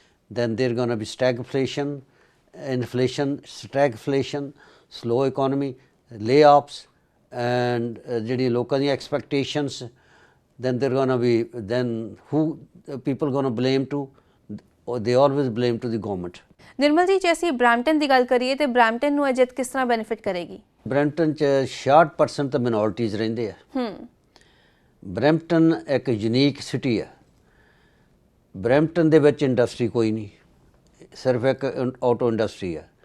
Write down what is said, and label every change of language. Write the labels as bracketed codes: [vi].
[en] then there gonna be stagflation, inflation, stagflation, slow economy, layoffs, and [pa] ਜਿਹੜੀਆਂ ਲੋਕਾਂ ਦੀਆਂ expectations, [en] then they're going to be, then who people going to blame to? Or they always blame to the government। [pa] ਨਿਰਮਲ ਜੀ, ਜੇ ਅਸੀਂ Brampton ਦੀ ਗੱਲ ਕਰੀਏ ਤੇ ਬ੍ਰੈਂਪਟਨ ਨੂੰ ਇਹ ਜਿੱਤ ਕਿਸ ਤਰ੍ਹਾਂ ਬੈਨੀਫਿਟ ਕਰੇਗੀ? ਬ੍ਰੈਂਪਟਨ 'ਚ 66% ਤਾਂ ਮਿਨੋਰਟੀਜ਼ ਰਹਿੰਦੇ ਆ। ਬ੍ਰੈਂਪਟਨ ਇੱਕ ਯੂਨੀਕ ਸਿਟੀ ਹੈ। ਬ੍ਰੈਂਪਟਨ ਦੇ ਵਿੱਚ ਇੰਡਸਟਰੀ ਕੋਈ ਨਹੀਂ, ਸਿਰਫ ਇੱਕ ਆਟੋ ਇੰਡਸਟਰੀ ਹੈ।